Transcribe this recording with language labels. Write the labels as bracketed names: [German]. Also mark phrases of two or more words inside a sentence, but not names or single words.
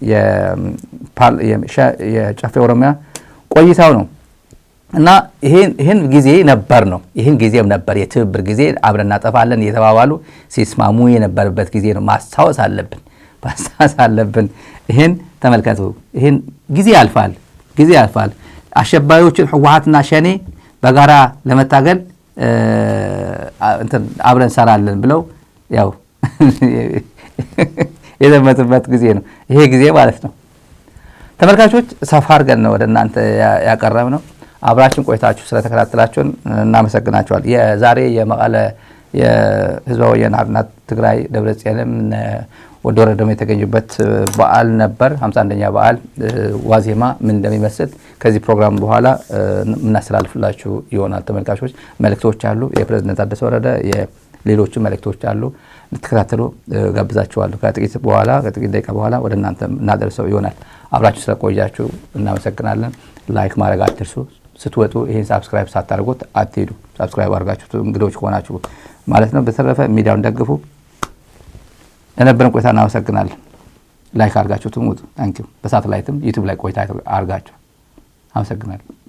[Amharic] የጨፌ ኦሮሚያ ቆይታው ነው እና ይሄን ጊዜ ነበር የትብብር ጊዜ አብረን እናጠፋለን እየተባባሉ ሲስማሙ የነበረበት ጊዜ ነው ማስታወስ አለብን ይሄን ተመልከቱ ይሄን ጊዜ ያልፋል አሸባሪዎችን ህወሓትና ሸኔ በጋራ ለመታገል እንትን አብረን ሰራለን ብለው ያው የዘመቱበት ጊዜ ነው ይሄ ጊዜ ማለት ነው። ተመልካቾች ሰፋ አድርገን ነው ወደ እናንተ ያቀረብነው። አብራችን ቆይታችሁ ስለተከታተላችሁን እናመሰግናችኋል። የዛሬ የመቀለ የህዝባዊ ወያነ ሓርነት ትግራይ ደብረጽዮንም ወደ ወረደም የተገኙበት በዓል ነበር። 51ኛ በዓል ዋዜማ ምን እንደሚመስል ከዚህ ፕሮግራም በኋላ እናስተላልፍላችሁ ይሆናል። ተመልካቾች መልእክቶች አሉ፣ የፕሬዝዳንት ታደሰ ወረደ የሌሎች መልእክቶች አሉ፣ ልትከታተሉ ጋብዛችኋለሁ። ከጥቂት ደቂቃ በኋላ ወደ እናንተ እናደርሰው ይሆናል። አብራችሁ ስለቆያችሁ እናመሰግናለን። ላይክ ማድረግ አትርሱ። ስትወጡ ይሄን ሳብስክራይብ ሳታደርጉት አትሄዱ። ሳብስክራይብ አድርጋችሁ እንግዶች ሆናችሁ ማለት ነው። በተረፈ ሚዲያውን ደግፉ። ለነበረን ቆይታ እናመሰግናለን። ላይክ አድርጋችሁ ትሙት። ታንኪዩ። በሳተላይትም ዩቲዩብ ላይ ቆይታ አድርጋችሁ አመሰግናለሁ።